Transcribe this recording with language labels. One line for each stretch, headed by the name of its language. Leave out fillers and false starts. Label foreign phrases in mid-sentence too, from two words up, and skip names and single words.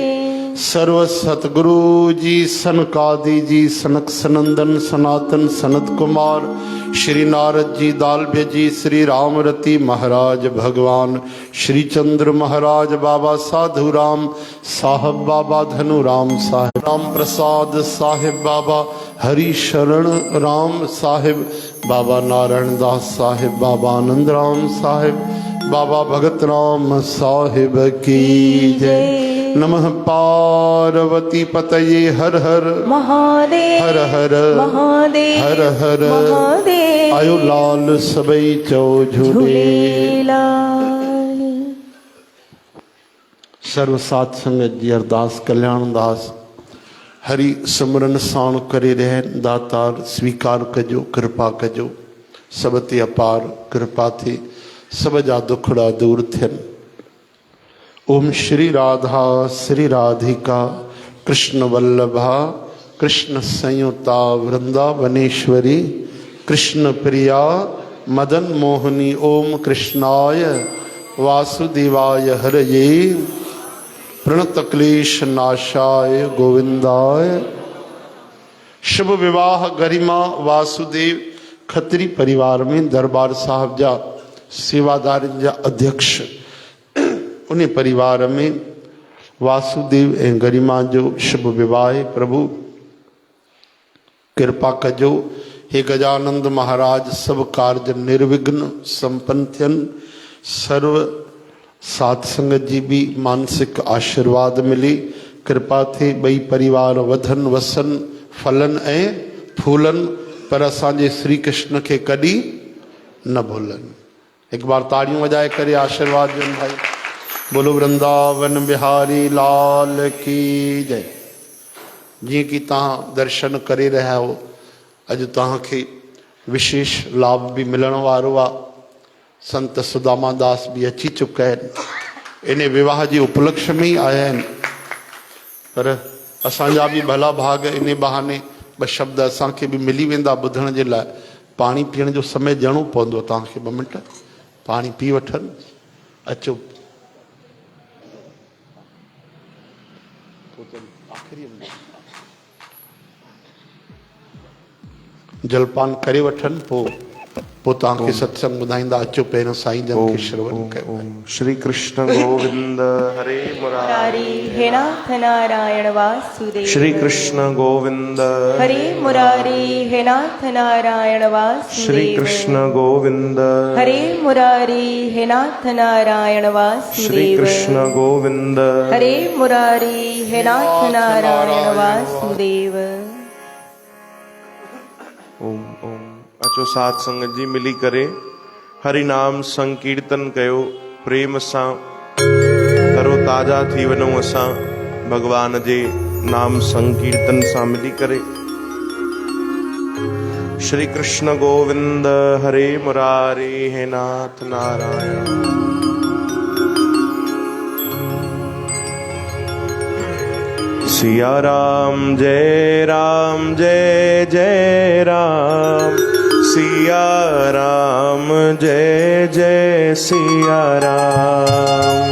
Hindi: सर्व सतगुरु जी सनकादि जी सनक सनंदन सनातन सनत कुमार श्री नारद जी दालभ्य जी श्री रामरति महाराज भगवान श्री चंद्र महाराज बाबा साधु राम साहब बाबा धनु राम साहिब राम प्रसाद साहिब बाबा हरि शरण राम साहिब बाबा नारायण दास साहिब बाबा आनंद राम साहिब बाबा भगत राम साहिब की जय।
Sanskrit: नमः पार्वती पतये हर हर महादेव। हर हर महादेव। हर हर महादेव।
Sindhi: आयो लाल सबई चौ झूले। झूलेलाल। सर्व सात संगत जी अरदास कल्याण दास हरि सिमरन साण करे रह दातार स्वीकार कजो कृपा कजो सब ते अपार कृपा थी सब जा दुखड़ा दूर थियन।
Sanskrit: ओम श्री राधा श्री राधिका कृष्ण वल्लभा कृष्ण संयुता वृंदावनेश्वरी कृष्ण प्रिया मदन मोहनी। ओम कृष्णाय वासुदेवाय हरये प्रणत क्लेश नाशाय गोविंदाय।
Sindhi: शुभ विवाह गरिमा वासुदेव खत्री परिवार में दरबार साहब जा सेवादार जा अध्यक्ष उन्हें परिवार में वासुदेव ऐं गरिमा जो शुभ विवाह प्रभु कृपा कजो हे गजानंद महाराज सब कार्य निर्विघ्न संपन्न थियन। सर्व साध संगत जी भी मानसिक आशीर्वाद मिली, कृपा थे बई परिवार वधन वसन फलन ऐं फूलन, पर असांजे श्री कृष्ण के कदी न भूलन। एक बार ताड़ियों वजाए करे आशीर्वाद ॾियनि भाई।
Hindi: बोलो वृंदावन बिहारी लाल की जय।
Sindhi: जी की तव्हां दर्शन करे रहा हो, अज तव्हांखे विशेष लाभ भी मिलण वारो आहे। संत सुदामा दास भी अची चुका आहिनि, इन विवाह जी उपलक्ष्य में ही आया आहिनि, पर असांजा भी भला भाग इन बहाने ॿ शब्द असांखे भी मिली वेंदा ॿुधण जे लाइ। पाणी पीअण जो समय ॾियणो पवंदो तव्हांखे, 2 मिंट पाणी पी वठनि। अचो जलपान करे वठनि, पोइ तव्हांखे सत्संग ॿुधाईंदा। अचो पहिरियों साईं जन खे श्रवण कयो।
Sanskrit: श्री कृष्ण गोविंद हरे मुरारी हे नाथ नारायण वासुदेव। श्री कृष्ण गोविंद हरे मुरारी हे नाथ नारायण वासुदेव। श्री कृष्ण गोविंद हरे मुरारी हे नाथ नारायण वासुदेव। श्री कृष्ण गोविंद हरे मुरारी हे नाथ नारायण वासुदेव। ओम ओम।
Sindhi: अचो साध संगत जी मिली करे हरि नाम संकीर्तन कयो, प्रेम सां तरो ताज़ा थी वञूं असां भगवान जे नाम संकीर्तन सां मिली करे।
Sanskrit: श्री कृष्ण गोविंद हरे मुरारी हे नाथ नारायण।
Hindi: सिया राम जय जय राम, सिया राम जय जय सिया राम।